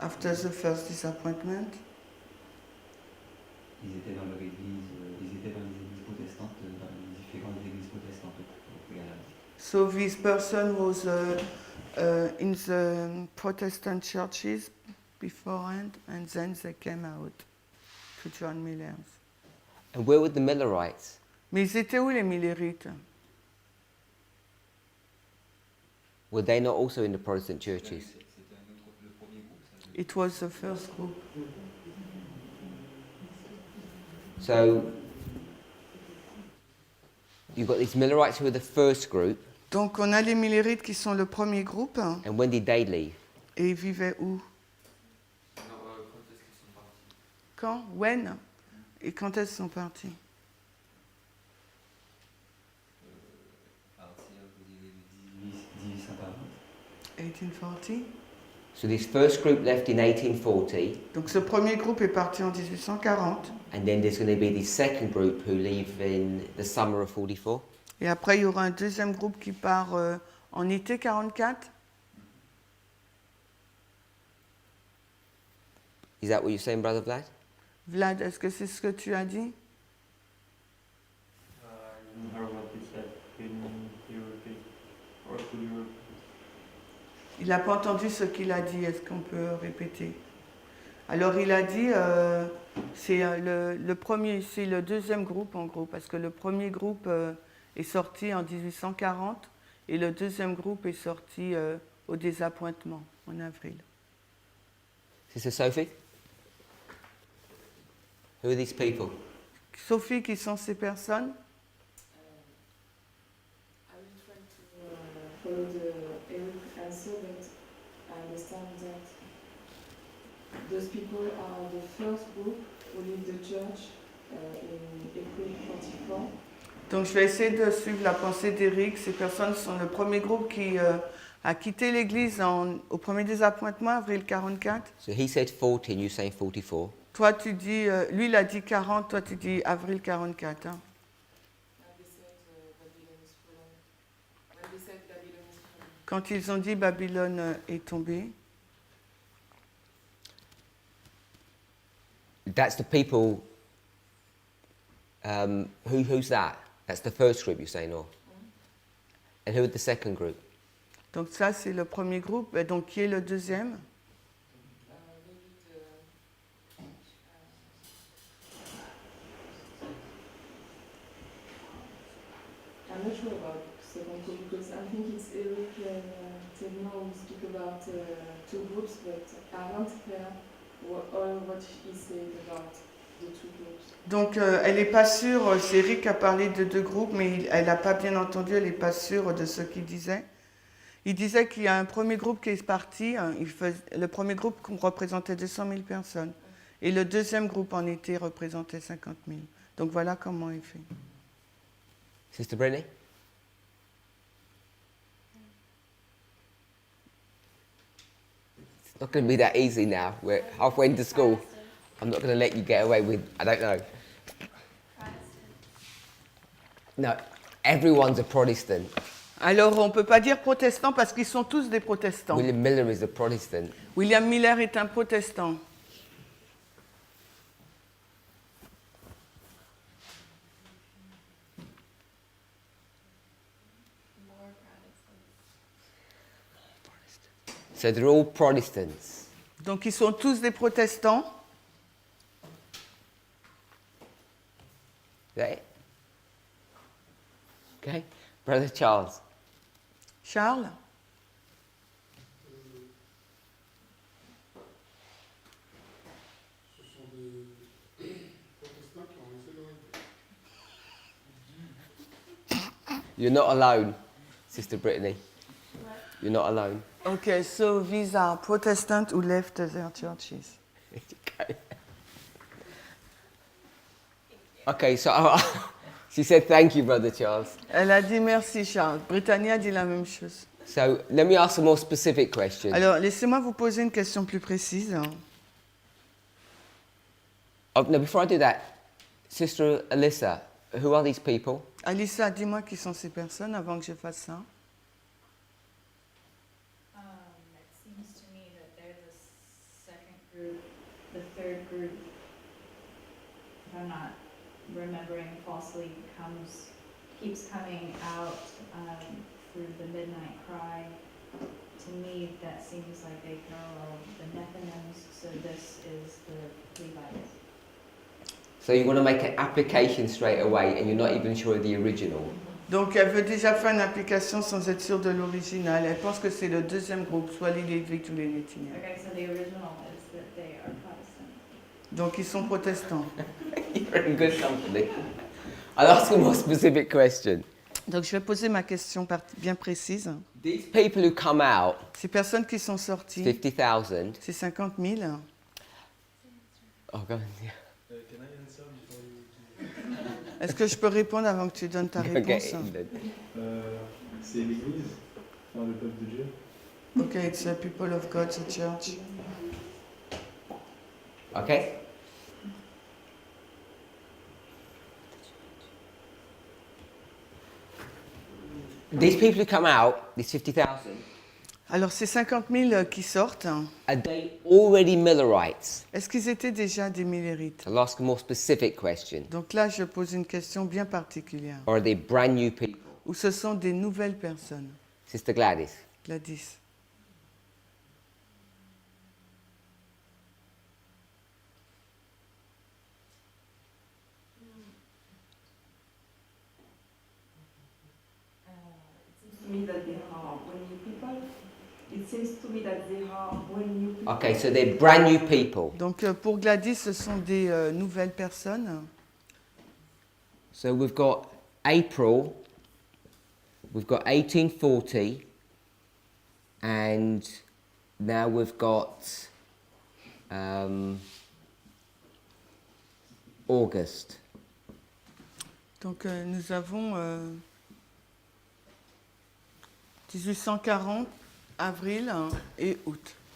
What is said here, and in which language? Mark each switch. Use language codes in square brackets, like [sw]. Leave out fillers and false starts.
[en] After the first disappointment? [fr] Ils étaient dans leur église, ils étaient dans les églises protestantes, dans les différentes églises protestantes au préalable. [en] So this person was in the Protestant churches beforehand, and then they came out to join Millers. And where were the Millerites? [fr] Mais ils étaient où les Millerites? [en] Were they not also in the Protestant churches? [fr] C'était le premier groupe, ça. [en] It was the first group. So you've got these Millerites who are the first group, [fr] Donc on a les Millerites qui sont le premier groupe, [en] and when did they leave? [fr] et ils vivaient où? Quand est-ce qu'ils sont partis? Quand? [en] When? [fr] Et quand est-ce qu'ils sont partis? Partir, vous direz, 1840. 1840. [en] So this first group left in 1840, [fr] Donc ce premier groupe est parti en 1840, [en] and then there's going to be this second group who leave in the summer of 44. [fr] et après il y aura un deuxième groupe qui part en été 44. [en] Is that what you're saying, Brother Vlad? [fr] Vlad, est-ce que c'est ce que tu as dit? [en] I didn't hear what you said. Can you repeat? Or could you repeat? [fr] Il n'a pas entendu ce qu'il a dit, est-ce qu'on peut répéter? Alors il a dit, c'est le premier, c'est le deuxième groupe en gros, parce que le premier groupe est sorti en 1840 et le deuxième groupe est sorti au désappointement en avril. [en] Sister Sophie? Who are these people? [fr] Sophie, qui sont ces personnes? [en] I will try to follow the Eric answer, but I understand that those people are the first group who leave the church in April 44. [fr] Donc je vais essayer de suivre la pensée d'Éric. Ces personnes sont le premier groupe qui a quitté l'Église au premier désappointement, avril 44. [en] So he said 14, you saying 44. [fr] Toi, tu dis, lui, il a dit 40, toi, tu dis avril 44. Hein. Quand ils ont dit Babylone est tombée. [en] That's the people. Who's that? That's the first group you're saying, or? And who are the second group? [fr] Donc ça, c'est le premier groupe. Et donc, qui est le deuxième? [en] I'm not sure about second group because I think it's Eric Tedna who speak about two groups, but I haven't heard all what he said about the two groups. [fr] Donc, elle n'est pas sûre. C'est Eric qui a parlé de deux groupes, mais elle n'a pas bien entendu. Elle n'est pas sûre de ce qu'il disait. Il disait qu'il y a un premier groupe qui est parti. Hein, le premier groupe représentait 200 000 personnes. Et le deuxième groupe en été représentait 50 000. Donc, voilà comment il fait. [en] Sister Brittany? It's not going to be that easy now. We're halfway into school. I'm not going to let you get away with, I don't know. No, everyone's a Protestant. [fr] Alors, on ne peut pas dire protestant parce qu'ils sont tous des protestants. [en] William Miller is a Protestant. [fr] William Miller est un protestant. [en] So they're all Protestants. [fr] Donc, ils sont tous des protestants. [en] Is that it? Okay. Brother Charles. Charles? [fr] Ce sont des protestants qui ont laissé leur idée. [en] You're not alone, Sister Brittany. You're not alone. Okay, so these are Protestants who left their churches. Okay, so she said thank you, Brother Charles. [fr] Elle a dit merci, Charles. Brittany a dit la même chose. [en] So let me ask a more specific question. [fr] Alors, laissez-moi vous poser une question plus précise. [en] Oh, no, before I do that, Sister Alyssa, who are these people? [fr] Alissa, dis-moi qui sont ces personnes avant que je fasse ça. [en] It seems to me that they're the second group, the third group, if I'm not remembering falsely, keeps coming out through the midnight cry. To me, that seems like they parallel the Nethinims, so this is the Levites. So you want to make an application straight away and you're not even sure of the original. [fr] Donc, elle veut déjà faire une application sans être sûre de l'original. Elle pense que c'est le deuxième groupe, soit les Lévites ou les Néthiniens. [en] Okay, so the original is that they are Protestant. [fr] Donc, ils sont protestants. [en] You're in good company. I'll ask a more specific question. [fr] Donc, je vais poser ma question bien précise. [en] These people who come out, [fr] Ces personnes qui sont sorties, [en] 50,000. [fr] c'est 50 000. [en] Oh, go on, yeah. Can I answer before you? [fr] Est-ce que je peux répondre avant que tu donnes ta [en] Okay, [fr] réponse? [en] then. [fr] C'est l'Église, enfin le peuple de Dieu. [en] Ok, it's the people of God, the church. Okay? These people who come out, these 50,000, [fr] Alors, ces 50 000 qui sortent, [en] are they already Millerites? [fr] est-ce qu'ils étaient déjà des millérites? [en] I'll ask a more specific question. [fr] Donc là, je pose une question bien particulière. [en] Or are they brand new people? [fr] Ou ce sont des nouvelles personnes? [en] Sister Gladys. Gladys. To me that they are brand new people. It seems to me that they are brand new people. Okay, so they're brand new people. [fr] Donc pour Gladys, ce sont des nouvelles personnes. [en] So we've got April, we've got 1840, and now we've got August. [fr] Donc nous avons 1840, avril et août.